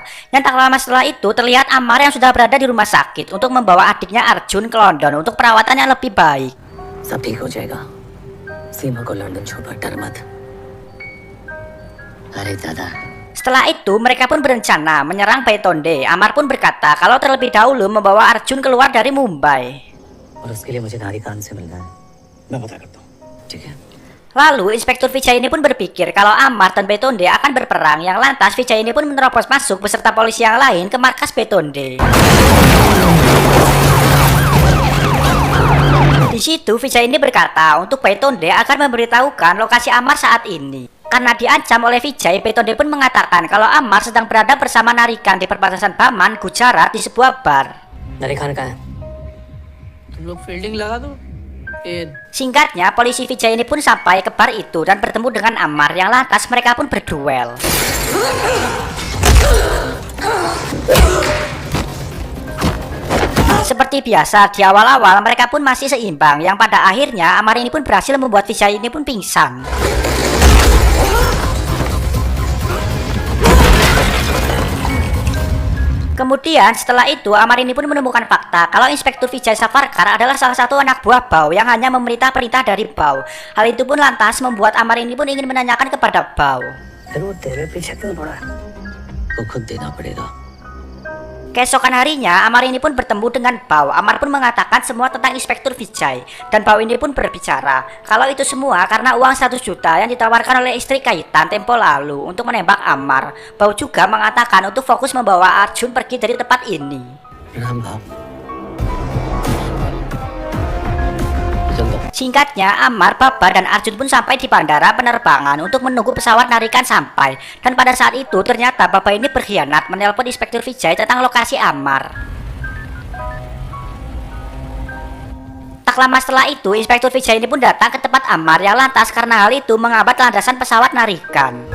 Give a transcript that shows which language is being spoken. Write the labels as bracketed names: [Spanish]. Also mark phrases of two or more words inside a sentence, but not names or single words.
[Indonesian] Dan tak lama setelah itu terlihat Ammar yang sudah berada di rumah sakit untuk membawa adiknya Arjun ke London untuk perawatan yang lebih baik. [Hindi] सब ठीक हो जाएगा सीमा को लंदन छोड़ डर मत अरे दादा [Indonesian] Setelah itu mereka pun berencana menyerang Baitonde. Ammar pun berkata kalau terlebih dahulu membawa Arjun keluar dari Mumbai. [Hindi] और उसके लिए मुझे नारी कान से मिलना है मैं पता करता हूँ ठीक है [Indonesian] Lalu Inspektur Vijay ini pun berpikir kalau Ammar dan Baitonde akan berperang, yang lantas Vijay ini pun menerobos masuk beserta polisi yang lain ke markas Baitonde. Di situ Vijay ini berkata untuk Baitonde agar memberitahukan lokasi Ammar saat ini. Karena diancam oleh Vijay, Baitonde pun mengatakan kalau Ammar sedang berada bersama Narikan di perbatasan Baman, Gujarat di sebuah bar. [Hindi] नारी खान का है तुम लोग फील्डिंग लगा दो ये [Indonesian] Singkatnya, polisi Vijay ini pun sampai ke bar itu dan bertemu dengan Ammar, yang lantas mereka pun berduel. Seperti biasa, di awal-awal mereka pun masih seimbang, yang pada akhirnya Ammar ini pun berhasil membuat Vijay ini pun pingsan. Kemudian setelah itu Ammar ini pun menemukan fakta kalau Inspektur Vijay Savarkar adalah salah satu anak buah Bao yang hanya memerintah perintah dari Bao. Hal itu pun lantas membuat Ammar ini pun ingin menanyakan kepada Bao. [Hindi] फिर वो तेरे पीछे क्यों पड़ा है? वो खुद देना पड़ेगा। [Indonesian] Keesokan harinya, Amar ini pun bertemu dengan Bao. Amar pun mengatakan semua tentang Inspektur Vijay. Dan Bao ini pun berbicara kalau itu semua karena uang 100 juta yang ditawarkan oleh istri Kaitan tempo lalu untuk menembak Amar. Bao juga mengatakan untuk fokus membawa Arjun pergi dari tempat ini. [Hindi] प्रणाम भाव। [Indonesian] Singkatnya, Amar, Baba, dan Arjun pun sampai di bandara penerbangan untuk menunggu pesawat Narikan sampai. Dan pada saat itu ternyata Baba ini berkhianat menelpon Inspektur Vijay tentang lokasi Amar. Tak lama setelah itu, Inspektur Vijay ini pun datang ke tempat Amar yang lantas karena hal itu menghambat landasan pesawat Narikan.